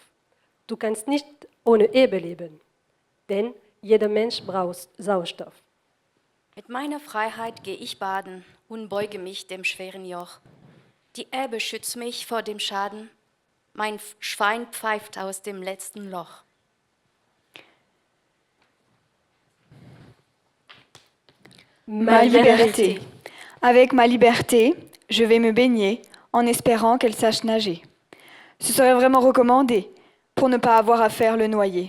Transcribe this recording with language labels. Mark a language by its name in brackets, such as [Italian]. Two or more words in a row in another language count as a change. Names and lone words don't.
[German] Du kannst nicht ohne Ebbe leben, denn jeder Mensch braucht Sauerstoff. Mit meiner Freiheit gehe ich baden und beuge mich dem schweren Joch. Die Ebbe schützt mich vor dem Schaden, mein Schwein pfeift aus dem letzten Loch. [French] Ma liberté. Avec ma liberté, je vais me baigner en espérant qu'elle sache nager. Ce serait vraiment recommandé pour ne pas avoir à faire le noyer.